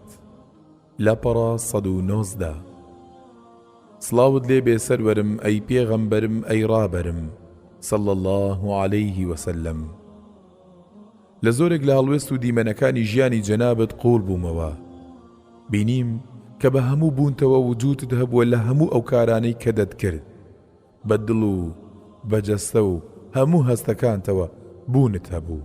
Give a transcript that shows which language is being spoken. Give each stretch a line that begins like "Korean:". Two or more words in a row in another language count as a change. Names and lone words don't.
Central Kurdish: لاپەڕە 119 سڵاوت لێ بێ سەروەرم ئەی پێغەمبەرم ئەی ڕابەرم
Arabic: صلى الله عليه وسلم.
Central Kurdish: لە زۆرێک لە هەڵوێست و دیمەنەکانی ژیانی جەنابەت قوڵ بوومەوە. بینیم کە بە هەموو بوونتەوە وجودت هەبووە لە هەموو ئەو کارانەی کە دەتکرد بە دڵ و بەجەستە و هەموو هەستەکانتەوە بوونت هەبوو.